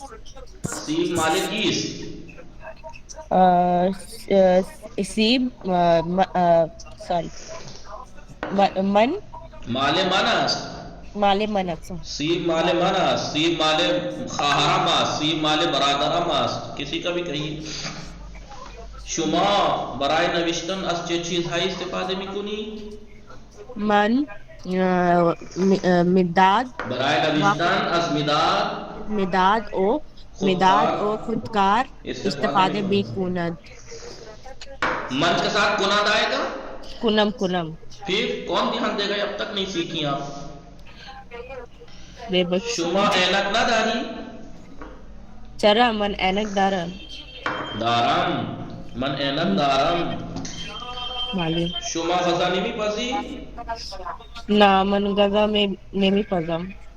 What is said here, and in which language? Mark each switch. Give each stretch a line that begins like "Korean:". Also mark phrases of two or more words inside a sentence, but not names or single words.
Persian: سیب مال کیست؟ سیب من مال من است. مال من است. سیب مال من است. سیب مال خواهرم است. سیب مال برادرم است.
Urdu: کسی کا بھی کہیے.
Persian: شما برای نوشتن از چه چیزهایی استفاده میکنی؟ من مداد برای نوشتن از مداد و خودکار استفاده میکند.
Urdu: من کے ساتھ کناد آئے گا.
Persian: کنم
Urdu: پھر کون دھیان دے گا؟ اب تک نہیں سیکھی آپ.
Persian: شما اینک نہ داری؟ چرا من اینک دارم. من اینک دارم. معلوم. شما غذا نمیپزی؟ نه من غذا نمیپزم.